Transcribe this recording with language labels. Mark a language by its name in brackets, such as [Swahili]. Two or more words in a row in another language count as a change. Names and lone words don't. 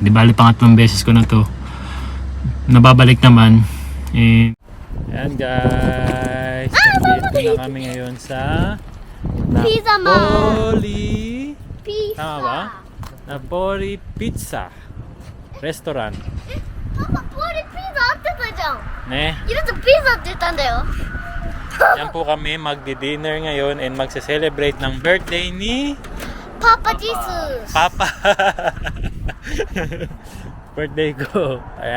[Filipino] Di bali pangatlong beses ko na to. Nababalik naman. Ayan guys, nandito na kami ngayon sa Pizza Ma. Napoli. Pizza. Tama ba? Napoli Pizza Restaurant. [Japanese] パパ、ポリピザあってたじゃん。 Ne? ゆるとピザって言ったんだよ。 [Filipino] Yan po kami magdi-dinner ngayon and magse-celebrate ng birthday ni Papa Jesus. Papa. Birthday ko.